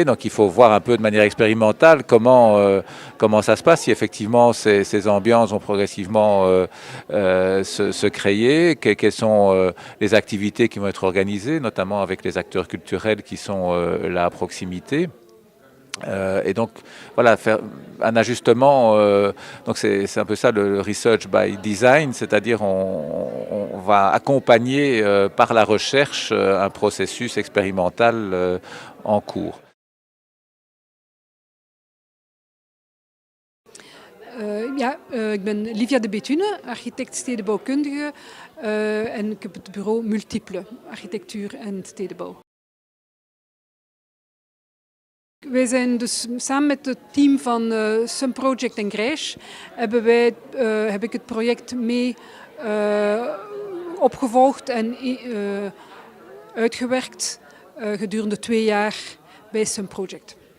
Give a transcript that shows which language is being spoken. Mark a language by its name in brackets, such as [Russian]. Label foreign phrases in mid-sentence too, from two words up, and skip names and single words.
[French] Donc il faut voir un peu de manière expérimentale comment ça se passe, si effectivement ces ambiances vont progressivement se créer, quelles sont les activités qui vont être organisées, notamment avec les acteurs culturels qui sont là à proximité. Et donc voilà, faire un ajustement, donc c'est un peu ça le [English] research by design, [French] c'est-à-dire on va accompagner par la recherche un processus expérimental en cours. [Dutch] Ik ben Livia de Bethune, architect stedenbouwkundige en ik heb het bureau Multiple, architectuur en stedenbouw. Wij zijn dus samen met het team van Sun Project en Grijs heb ik het project mee opgevolgd en uitgewerkt gedurende 2 jaar bij Sun Project.